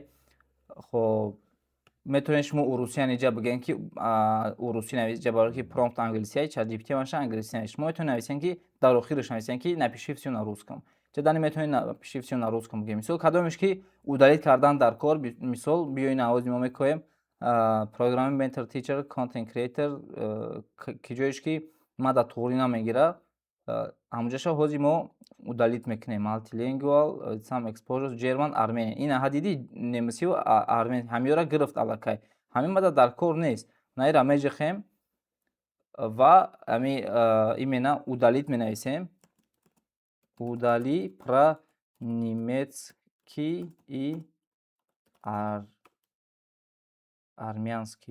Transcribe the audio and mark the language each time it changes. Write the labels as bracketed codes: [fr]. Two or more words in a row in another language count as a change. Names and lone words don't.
[tg] Хоб, метавонед шумо урусиян иҷа бигӯед ки урусӣ нависед, иҷа барое ки промпт англисиай, ChatGPT маша англисӣ навишт. Шумо метавонед нависед ки дар охираш нависед ки [ru] напиши всё на русском. [tg] Ҷадани метавонед [ru] напиши всё на русском [tg] бигӯед. Мисол кадомеш ки удалит кардан дар кор, мисол биёед ҳозир мо мекӯем [en] programming mentor, teacher, content creator, [tg] ки ҷоеш ки ман дар туғрӣ намегирад, ҳамонҷаша ҳозир мо удалит мекунем. [en] Multilingual, some exposures, German, Armenian. [tg] Инаҳа дидӣ немисию армен ҳамиёро гирифт аллакай. Ҳамин мада дар кор нест. Наира меҷихем ва ами имена удалит менависем. [ru] Удали про немецкий и армянский.